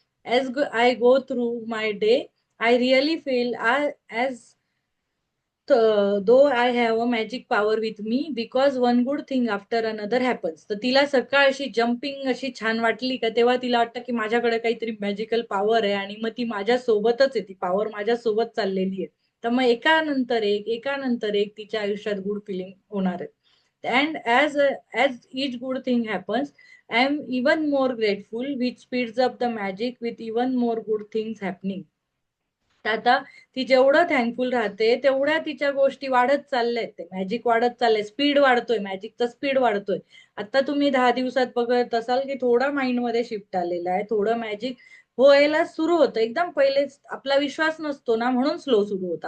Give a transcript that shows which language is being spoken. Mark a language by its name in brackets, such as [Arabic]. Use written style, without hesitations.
[English] As I go through my day I really feel I as though I have a magic power with me because one good thing after another happens. [Marathi] तर तिला सकाळ अशी jumping अशी छान वाटली का, तेव्हा तिला वाटतं की माझ्याकडे काहीतरी मॅजिकल पॉवर आहे, आणि मग ती माझ्या सोबतच आहे, ती पॉवर माझ्या सोबत चाललेली आहे. तर मग एकानंतर एक एकानंतर एक तिच्या आयुष्यात गुड फिलिंग होणार आहे. [English] And as each good thing happens, I am even more grateful, which speeds up the magic with even more good things happening. [Marathi] तर आता ती जेवढं थँकफुल राहते तेवढ्या तिच्या गोष्टी वाढत चालल्यात, ते मॅजिक वाढत चाललंय, स्पीड वाढतोय, मॅजिकचा स्पीड वाढतोय. आता तुम्ही 10 दिवसात बघत असाल की थोडा माइंडमध्ये शिफ्ट आलेला आहे, थोडं मॅजिक व्हायला सुरू होतं. एकदम पहिले आपला विश्वास नसतो ना, म्हणून स्लो सुरू होतं.